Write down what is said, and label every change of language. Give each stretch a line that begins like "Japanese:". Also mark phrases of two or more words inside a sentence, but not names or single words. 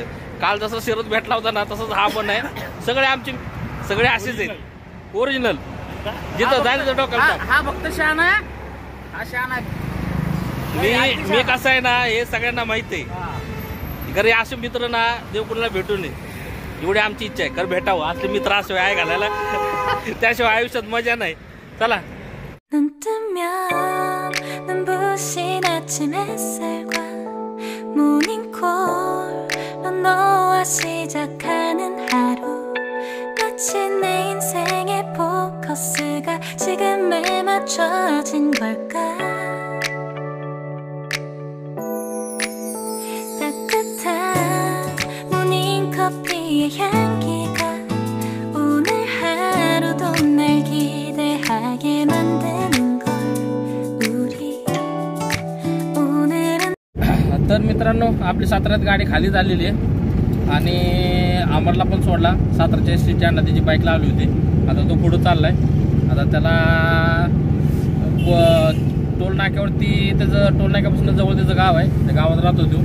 Marathi: काल जसं शिरत भेटला होता ना तसंच हा पण आहे. सगळे असेच आहेत ओरिजिनल, जिथं जायचं डोक्याला. हा फक्त शहाणा आहे, हा शहाणा आहे. मी कसं आहे ना हे सगळ्यांना माहिती आहे. घरी असे मित्र ना देव कुणाला भेटू नये एवढी आमची इच्छा आहे. खरं भेटावं असले मित्र असे आहे घालायला, त्याशिवाय आयुष्यात मजा नाही. चला.
Korean: 모닝콜로 너와 시작하는 하루 마치 내 인생의 포커스가 지금에 맞춰진 걸까 따뜻한 모닝커피의 향기가 오늘 하루도 날 기대하게 만드는
Marathi: तर मित्रांनो आपली साताऱ्यात गाडी खाली झालेली आहे आणि अमरला पण सोडला. साताऱ्याच्या स्ट्रीटच्या त्याची बाईक लावली होती. आता तो पुढं चाललाय. आता त्याला टोल नाक्यावरती त्याचं टोल नाक्यापासून जवळ त्याचं गाव आहे, त्या गावात राहतो तो.